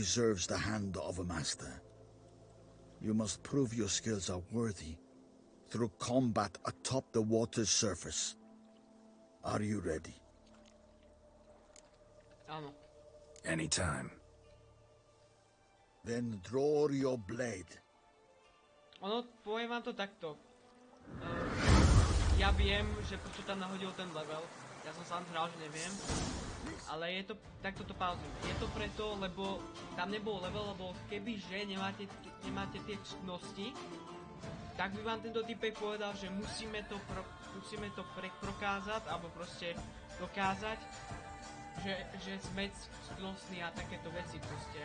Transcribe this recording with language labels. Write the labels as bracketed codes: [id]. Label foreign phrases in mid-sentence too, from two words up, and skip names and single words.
[en] The sword deserves the hand of a master. You must prove your skills are worthy through combat atop the water's surface. Are you ready? Áno. Anytime. Then draw your blade. [sk] Ono, poviem vám to takto. Ja viem, že prečo tam nahodil ten level. Ja som sám hral, že neviem. Ale je to, takto to pauzím. Je to preto, lebo tam nebol level, lebo kebyže nemáte tie ctnosti, tak by vám tento typek povedal, že musíme to prokázať, alebo proste dokázať, že sme ctnostní a takéto veci proste.